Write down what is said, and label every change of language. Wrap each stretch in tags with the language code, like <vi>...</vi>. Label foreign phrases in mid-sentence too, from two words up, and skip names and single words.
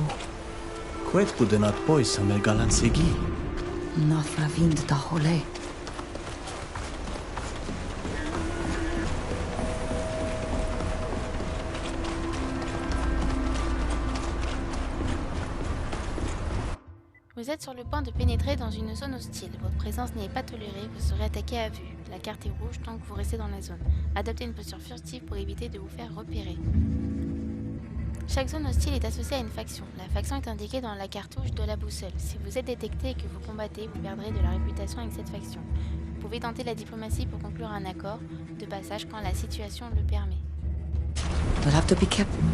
<fr>Quet budenat pois amel galansegi. Na fravind da hole. Vous êtes sur le point de pénétrer dans une zone hostile. Votre présence n'est pas tolérée, vous serez attaqué à vue. La carte est rouge tant que vous restez dans la zone. Adoptez une posture furtive pour éviter de vous faire repérer. Chaque zone hostile est associée à une faction. La faction est indiquée dans la cartouche de la boussole. Si vous êtes détecté et que vous combattez, vous perdrez de la réputation avec cette faction. Vous pouvez tenter la diplomatie pour conclure un accord de passage quand la situation le permet.</fr> <en>We'll have to be careful.</en>